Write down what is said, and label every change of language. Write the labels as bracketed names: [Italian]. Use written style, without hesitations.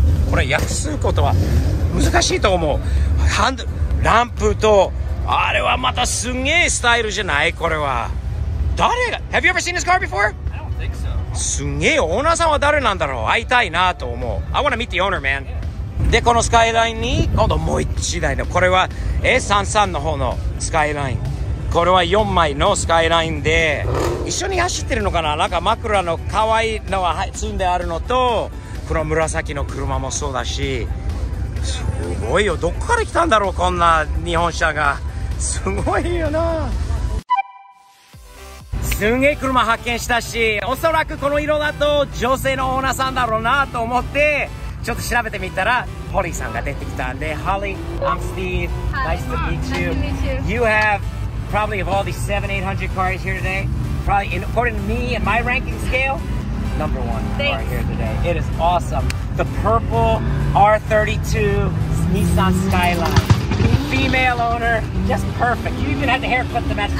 [Japanese] これ訳すことは難しいと思う。ランプとあれはまたすんげえスタイルじゃない。これは誰が [English] Have you ever seen this car before? I don't think so. [Japanese] すんげえオーナーさんは誰なんだろう。会いたいなと思う。 [English] I wanna meet the owner, man. [Japanese] でこのスカイラインに今度もう一台のこれは A33 の方のスカイライン。これは4枚のスカイラインで一緒に走ってるのかな。なんか枕の可愛いのが積んであるのと、この紫の車もそうだし、すごいよ。どこから来たんだろう、こんな日本車が。すごいよな。すんげえ車発見したし、おそらくこの色だと女性のオーナーさんだろうなと思ってちょっと調べてみたらホリーさんが出てきたんで、 [English] Holly, I'm Steve. Hi. Nice to meet you. Nice to meet you. You have probably of all these 700-800 cars here today, probably according to me and my ranking scale, number one car Thanks. here today. It is awesome. The purple R32 Nissan Skyline. Female owner, just perfect. You even had the haircut to match the